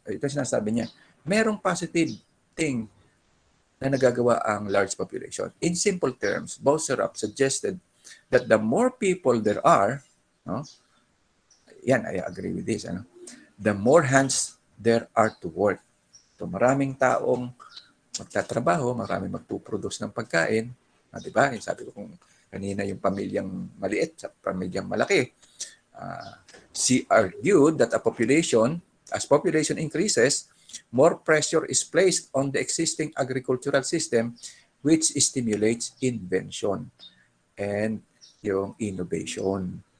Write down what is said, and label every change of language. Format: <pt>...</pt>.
<tl>Ito sinasabi niya, merong positive thing na nagagawa ang large population.</tl> <en>In simple terms, Bosserops suggested that the more people there are, no, yan, I agree with this, ano, the more hands there are to work.</en> <tl>So maraming taong magtatrabaho, maraming magpuproduce ng pagkain, di ba? Sabi ko kung kanina yung pamilyang maliit sa pamilyang malaki.</tl> <en>She argued that as population increases, more pressure is placed on the existing agricultural system, which stimulates invention and yung innovation.</en>